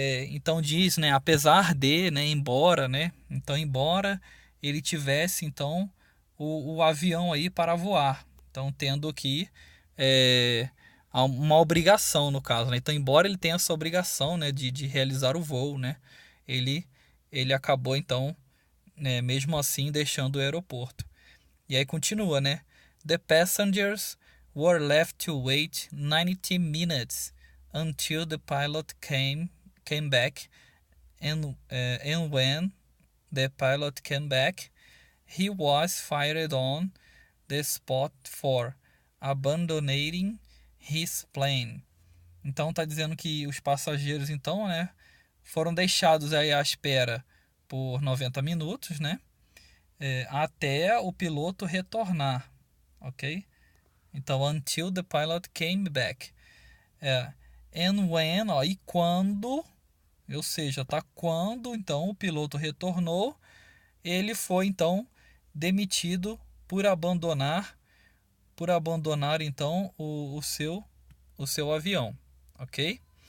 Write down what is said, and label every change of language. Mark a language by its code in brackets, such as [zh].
[pt] Então diz, né, apesar de, né, embora, né? Então embora ele tivesse então o avião aí para voar, então tendo que uma obrigação no caso, né? Então embora ele tenha essa obrigação, né, de realizar o voo, né, ele acabou então, né, mesmo assim deixando o aeroporto. E aí continua, né? [en] The passengers were left to wait 90 minutes until the pilot came back, and when the pilot came back, he was fired on the spot for abandoning his plane. [pt] Então está dizendo que os passageiros então, né, foram deixados aí à espera por 90 minutos, né, até o piloto retornar, ok? [en] Então, until the pilot came back. And when, [pt] e quando, ou seja, tá quando então o piloto retornou, ele foi então demitido por abandonar então o seu avião, ok?